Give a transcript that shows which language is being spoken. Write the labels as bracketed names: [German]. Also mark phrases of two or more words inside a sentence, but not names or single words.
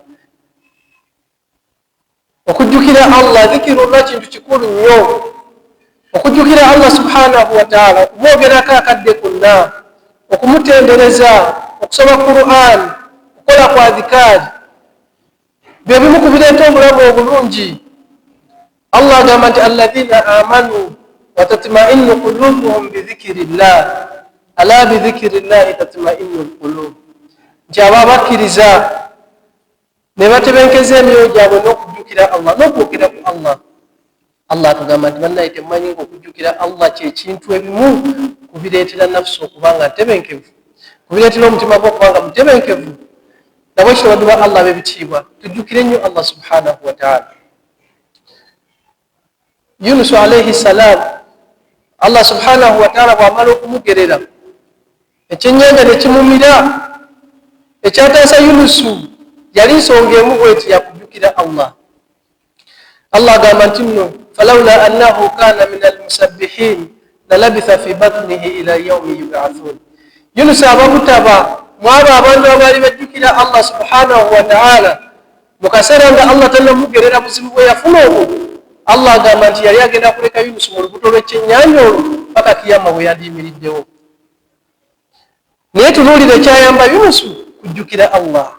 [Ganda] Okujjukira Allah, dhikirullah kintu kikulu nnyo. Okujjukira Allah [Arabic] سبحانه وتعالى, [Ganda] okumwogerako akadde konna, okumutendereza, okusoma Qur'an, okukola kwa dhikari, bye bimu ku bireeta obulamu obulungi. Allah agamba nti [Arabic] الذين آمنوا وتطمئن قلوبهم بذكر الله. ألا بذكر الله تطمئن القلوب. [Ganda] Nti abo abakkiriza ne batebenkeza emyoyo gyabwe n'okujjukira Allah, n'okwogera ku Allah. Allah atugamba nti bannaye temumanyi ng'okujjukira Allah kyekintu ebimu kubireetera nafsi okuba nga ntebenkevu, kubireetera omutima gwe okuba nga mutebenkevu. Nabwe kirwadde ba Allah b'ebitiibwa, tujjukire nnyo Allah [Arabic] سبحانه وتعالى. [Ganda] Yunus [Arabic] عليه السلام, [Ganda] Allah [Arabic] سبحانه وتعالى [Ganda] bw'amala okumugerera, ekyennyanja ne kimumira. Ekyataasa Yunusu yali nsonga emu bw'eti yakujjukira Allah. Allah agamba nti nno [Arabic] فلولا أنه كان من المسبحين للبث في بطنه إلى يوم يبعثون. [Ganda] Yunus abamutaba mwabo abantu abaali bajjukira Allah [Arabic] سبحانه وتعالى [Ganda] mu kaseera nga Allah tannamugerera buzibu bwe yafuna obwo. Allah agamba nti yali agenda kuleka Yunus mu lubuto lw'ekyennyanja olwo paka kiyama bwe yandiyimiriddewo. Naye tunuulira ekyayamba Yunus kujjukira Allah.